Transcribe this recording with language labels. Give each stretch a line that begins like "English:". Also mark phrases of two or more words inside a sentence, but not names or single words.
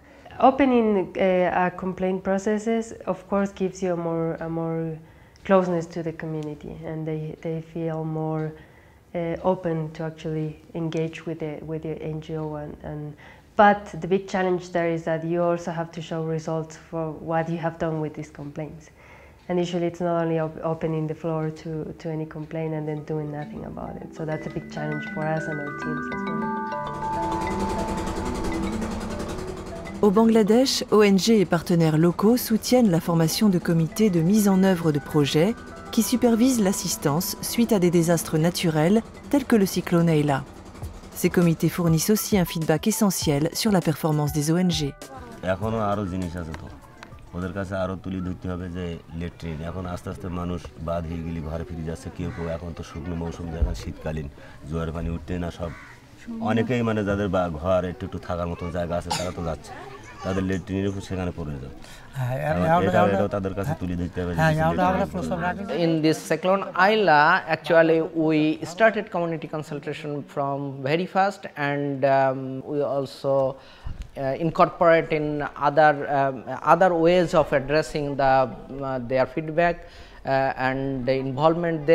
English: Opening a complaint processes, of course, gives you a more closeness to the community, and they feel more open to actually engage with the NGO. But the big challenge there is that you also have to show results for what you have done with these complaints. And usually it's not only opening the floor to any complaint and then doing nothing about it. So that's a big challenge for us and our teams as well.
French: Au Bangladesh, ONG et partenaires locaux soutiennent la formation de comités de mise en œuvre de projets qui supervisent l'assistance suite à des désastres naturels tels que le cyclone Ayla. Ces comités fournissent aussi un feedback essentiel sur la performance des ONG.
Bangla: ওদের কাছে আরো তুলি ধরতে হবে যে লেট্রিন এখন আস্তে আস্তে মানুষ বাদ হয়ে গেলে ঘরে ফিরে যাচ্ছে কেউ কেউ এখন তো শুকনো মৌসুম দেখা শীতকালীন জোয়ার পানি উঠতে না সব অনেকেই মানে যাদের ঘর একটু থাকার মতো জায়গা আছে তারা তো যাচ্ছে তাদের লেট্রিনের উপর সেখানে পড়ে যায় এটাও তাদের কাছে তুলি ধরতে হবে
English: In this cyclone Ayla, actually we started community consultation from very fast, and we also incorporate in other ways of addressing their feedback and involvement them.